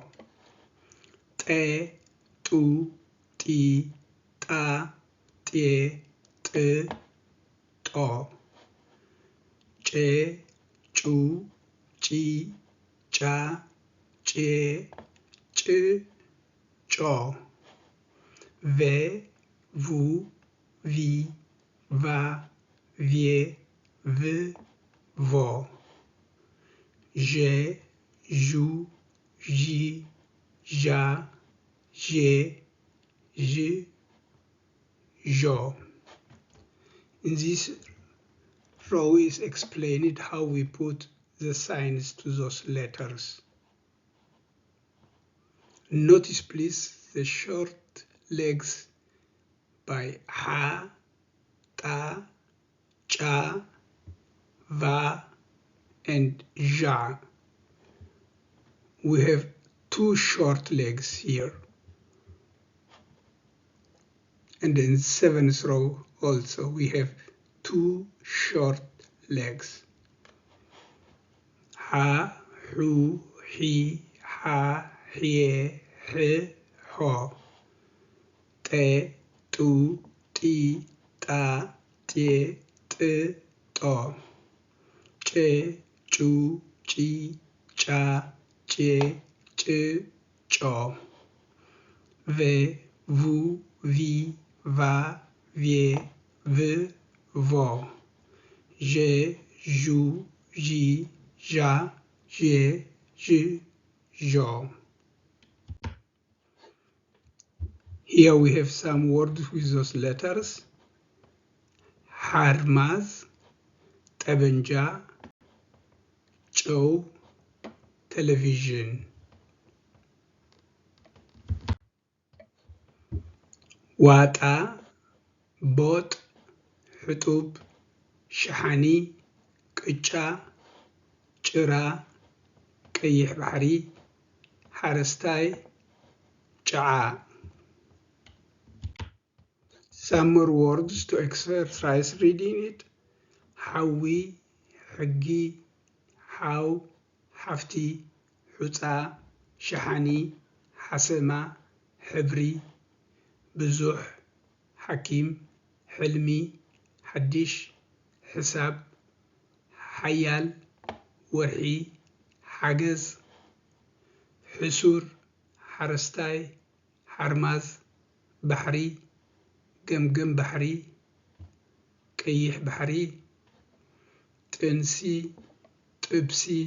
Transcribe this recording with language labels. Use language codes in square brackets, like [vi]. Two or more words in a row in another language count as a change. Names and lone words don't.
[ti] ጠ፣ ጡ፣ ጢ፣ ጣ, ጤ፣ ጥ፣ ጦ. ጨ፣ ጩ፣ ጪ፣ ጫ፣ ጬ፣ ጭ፣ ጮ. ቨ፣ ቩ፣ ቪ፣ ቫ, ቬ፣ ቭ፣ ቮ. ጀ፣ ጁ፣ ጂ፣ ጃ፣ ጄ፣ ጅ፣ ጆ. [en] In this row is explained how we put the signs to those letters. Notice please the short legs by ha, ta, cha, va, and ja. We have 2 short legs here. And in 7th row also we have 2 short legs. [ti] ሐ፣ ሑ፣ ሔ፣ ሓ፣ ሔ፣ ሔ, ho. ጠ፣ ጡ፣ ጢ፣ ጣ, ጤ፣ ጥ፣ ጦ. ጨ፣ ጩ፣ ጪ፣ ጫ፣ ጬ፣ ጭ፣ ጮ. ቨ፣ ቩ፣ ቪ፣ ቫ, ቬ፣ ቭ፣ ቮ. ጀ፣ ጁ፣ ጂ፣ ጃ፣ ጄ፣ ጅ፣ ጆ. [en] Here we have some words with those letters. [ti] Harmaz, ጠበንጃ, ጨው, television. ዋጣ, ቦጥ, ሕጡብ, ሸሓኒ፣ ቅጫ፣ ጭራ፣ ቀይሕ ባሕሪ፣ ሓረስታይ፣ ጨዓ. [en] Some more words to exercise reading it. [ti] ሓዊ፣ ሕጊ፣ ሓው፣ ሓፍቲ፣ ሑፃ፣ ሸሓኒ፣ ሓሰማ፣ ሕብሪ፣ ብዙሕ፣ ሓኪም፣ ሕልሚ፣ ሓድሽ፣ ሕሳብ፣ ሓያል፣ ወርሒ፣ ሓገዝ፣ ሕሱር፣ ሓረስታይ ሓርማዝ ባሕሪ ገምገም ባሕሪ ቀይሕ ባሕሪ ጥንሲ ጥብሲ